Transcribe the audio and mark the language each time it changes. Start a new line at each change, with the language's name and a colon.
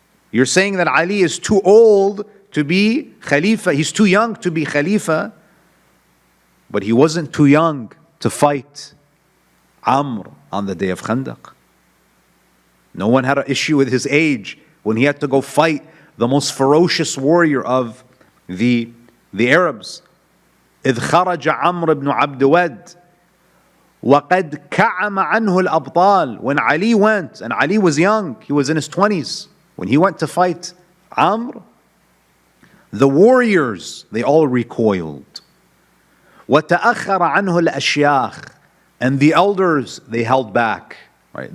English: You're saying that Ali is too old to be Khalifa, he's too young to be Khalifa, but he wasn't too young to fight Amr on the day of Khandaq. No one had an issue with his age when he had to go fight the most ferocious warrior of the Arabs.
Arabic: إذ خرج عمرو بن عبد ود وقد كعم عنه الأبطال.
English: When Ali went, and Ali was young, he was in his 20s, when he went to fight Amr, the warriors, they all recoiled.
Arabic: وتأخر عنه الأشياخ,
English: and the elders, they held back. Right?